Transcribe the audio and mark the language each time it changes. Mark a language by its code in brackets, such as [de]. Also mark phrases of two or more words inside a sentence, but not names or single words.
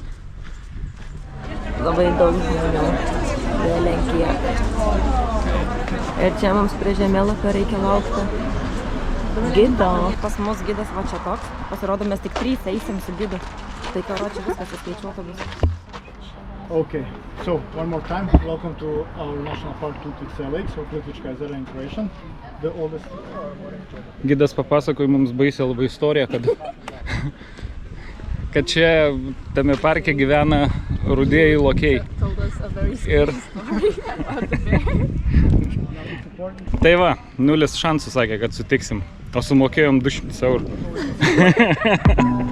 [lt] Labai daug žmonių. Belenkiek. Ir čia mums prie žemėlapio reikia laukti gido. Pas mus gidas va čia toks. Pasirodo, mes tik 3 eisim su gidu. Tai karočiui viskas įskaičiuota bus. [en] Okay, so one more time, welcome to our National Park Plitvice Lakes, or Plitvička jezera in Croatian, the oldest. [lt] Gidas papasakojo mums baisią labai istoriją, kad čia tame parke gyvena rudieji lokiai. Ir tai va, 0 šansų sakė, kad sutiksim, o sumokėjom 200 eurų.